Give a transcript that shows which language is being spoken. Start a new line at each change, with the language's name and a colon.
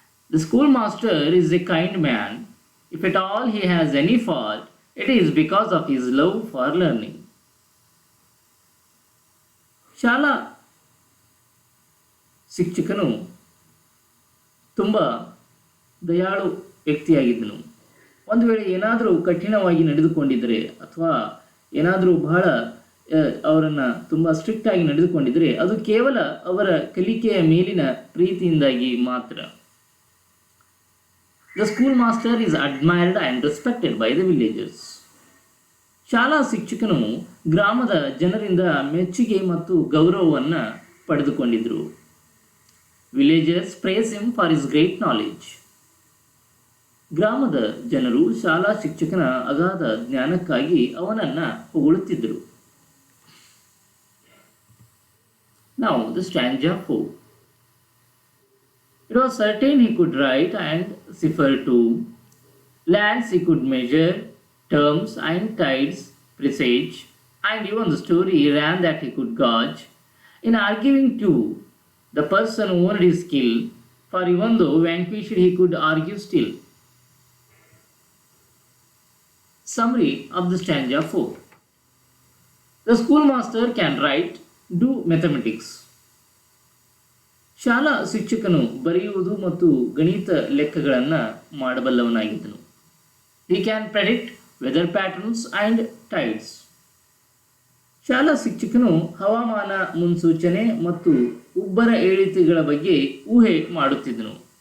English: The schoolmaster is a kind man. If at all he has any fault, it is because of his love for learning.
Kannada: ಶಾಲಾ ಶಿಕ್ಷಕನು ತುಂಬ ದಯಾಳು ವ್ಯಕ್ತಿಯಾಗಿದ್ದನು. ಒಂದು ವೇಳೆ ಏನಾದರೂ ಕಠಿಣವಾಗಿ ನಡೆದುಕೊಂಡಿದ್ದರೆ ಅಥವಾ ಏನಾದರೂ ಬಹಳ ಅವರನ್ನು ತುಂಬ ಸ್ಟ್ರಿಕ್ಟ್ ಆಗಿ ನಡೆದುಕೊಂಡಿದ್ದರೆ ಅದು ಕೇವಲ ಅವರ ಕಲಿಕೆಯ ಮೇಲಿನ ಪ್ರೀತಿಯಿಂದಾಗಿ ಮಾತ್ರ.
English: The schoolmaster is admired and respected by the villagers.
Kannada: ಶಾಲಾ ಶಿಕ್ಷಕನು ಗ್ರಾಮದ ಜನರಿಂದ ಮೆಚ್ಚುಗೆ ಮತ್ತು ಗೌರವವನ್ನು ಪಡೆದುಕೊಂಡಿದ್ದರು.
English: Villagers praise him for his great knowledge.
Kannada: ಗ್ರಾಮದ ಜನರು ಶಾಲಾ ಶಿಕ್ಷಕನ ಅಗಾಧ ಜ್ಞಾನಕ್ಕಾಗಿ ಅವನನ್ನು ಹೊಗಳುತ್ತಿದ್ದರು.
English: Now the stanza 4. It was certain he could write and cipher too. Lands he could measure, terms and tides presage, and even the story ran that he could gauge. In arguing too, the person owned his skill, for even though vanquished he could argue still. Summary of the stanza 4. The schoolmaster can write, do mathematics.
Kannada: ಶಾಲಾ ಶಿಕ್ಷಕನು ಬರೆಯುವುದು ಮತ್ತು ಗಣಿತ ಲೆಕ್ಕಗಳನ್ನು ಮಾಡಬಲ್ಲವನಾಗಿದ್ದನು.
English: He can predict weather patterns and tides.
Kannada: ಶಾಲಾ ಶಿಕ್ಷಕನು ಹವಾಮಾನ ಮುನ್ಸೂಚನೆ ಮತ್ತು ಉಬ್ಬರ ಏಳಿಕೆಗಳ ಬಗ್ಗೆ ಊಹೆ ಮಾಡುತ್ತಿದ್ದನು.